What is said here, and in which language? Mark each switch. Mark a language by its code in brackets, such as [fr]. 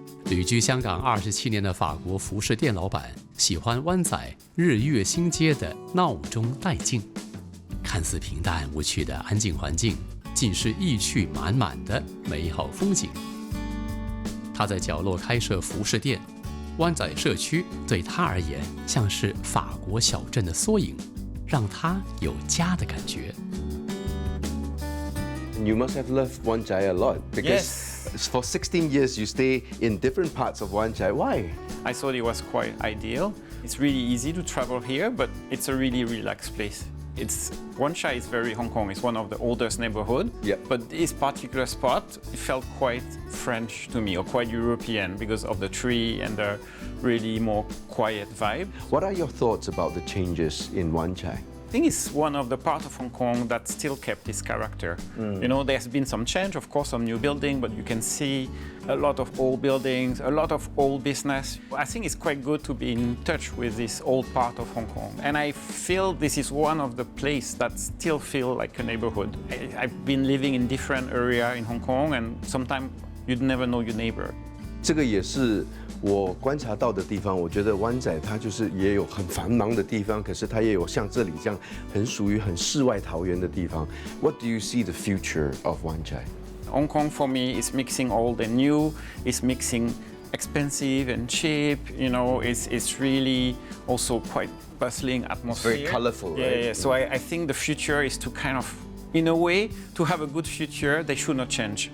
[zh] 旅居香港27年的法国服饰店老板喜欢湾仔日月星街的闹中带静，看似平淡无趣的安静环境，尽是意趣满满的美好风景。他在角落开设服饰店，湾仔社区对他而言像是法国小镇的缩影，让他有家的感觉。 [en] You must have loved Wan Chai a lot because for 16 years you stay in different parts of Wan Chai. Why? I thought it was quite ideal. It's really easy to travel here, but it's a really relaxed place. Wan Chai is very Hong Kong. It's one of the oldest neighborhood. Yep. But this particular spot, it felt quite French to me, or quite European because of the tree and the really more quiet vibe. What are your thoughts about the changes in Wan Chai? I think it's one of the parts of Hong Kong that still kept its character. You know, there's been some change, of course, some new building, but you can see a lot of old buildings, a lot of old business. I think it's quite good to be in touch with this old part of Hong Kong. And I feel this is one of the places that still feel like a neighborhood. I've been living in different areas in Hong Kong, and sometimes you'd never know your neighbor. [zh] 这个也是我观察到的地方。我觉得湾仔它就是也有很繁忙的地方，可是它也有像这里这样很属于很世外桃源的地方。 [en] What do you see the future of Wan Chai? Hong Kong for me is mixing old and new. It's mixing expensive and cheap. You know, it's really also quite bustling atmosphere. Very colorful, right? Yeah. So I think the future is to kind of, in a way, to have a good future, they should not change.